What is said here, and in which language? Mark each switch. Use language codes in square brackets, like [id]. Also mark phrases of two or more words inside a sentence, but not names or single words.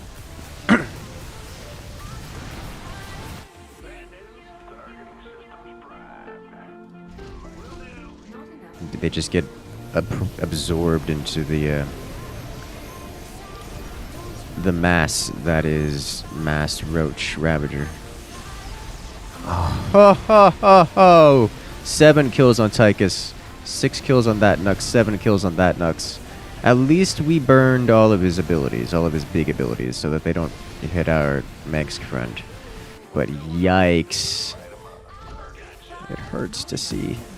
[en] They just get absorbed into the mass that is Mass Roach Ravager. Oh, ho, ho, ho, ho. 7 kills on Tychus. 6 kills on that Nux, 7 kills on that Nux. At least we burned all of his abilities, all of his big abilities, so that they don't hit our Megsk friend. But yikes. It hurts to see.